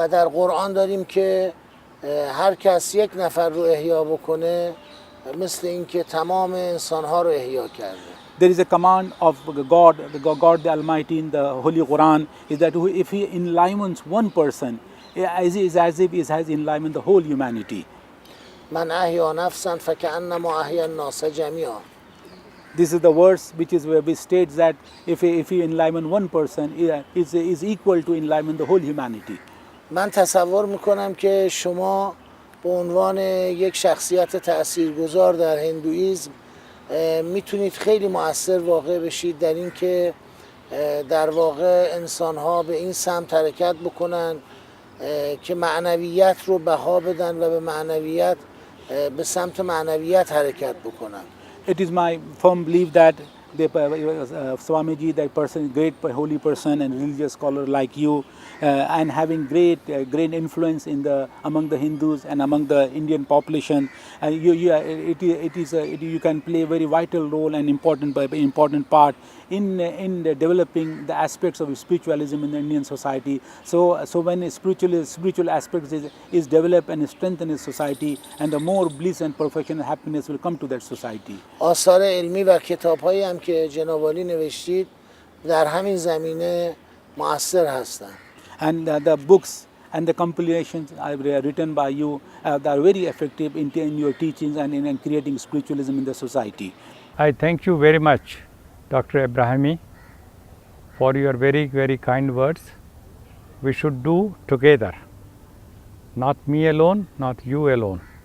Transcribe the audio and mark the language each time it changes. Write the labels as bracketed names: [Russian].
[Persian] و در قرآن داریم که هر کس یک نفر رو احیا بکنه مثل اینکه تمام انسانها رو احیا کرده. [English] There is a command of God the Almighty in the Holy Quran is that if he enlimens one person, as if he has enlivened the whole humanity. [Arabic] من احیا نفسا فکأنما احیا الناس جمیعا. [English] This is the verse which states that if you enliven one person, is equal to enliven the whole humanity. [Persian] من تصور میکنم که شما به عنوان یک شخصیت تاثیرگذار در هندویسم میتونید خیلی مؤثر واقع بشید در این که در واقع انسانها به این سمت حرکت بکنن که معنویت رو بها بدن و به معنویت به سمت معنویت حرکت بکنن. [English] It is my firm belief that Swamiji, that person, great holy person and religious scholar like you, and having great influence among the Hindus and among the Indian population, you can play a very vital role and important part in developing the aspects of spiritualism in the Indian society. So when spiritual aspects is developed and strengthened in society, and the more bliss and perfection and happiness will come to that society. [Persian] آثار علمی و کتاب‌هایی هم که جناب عالی نوشتید در همین زمینه مؤثر هستند. [English] And the books and the compilations written by you are very effective in your teachings and in creating spiritualism in the society. I thank you very much, Dr. Ibrahimi, for your very, very kind words. We should do together, not me alone, not you alone.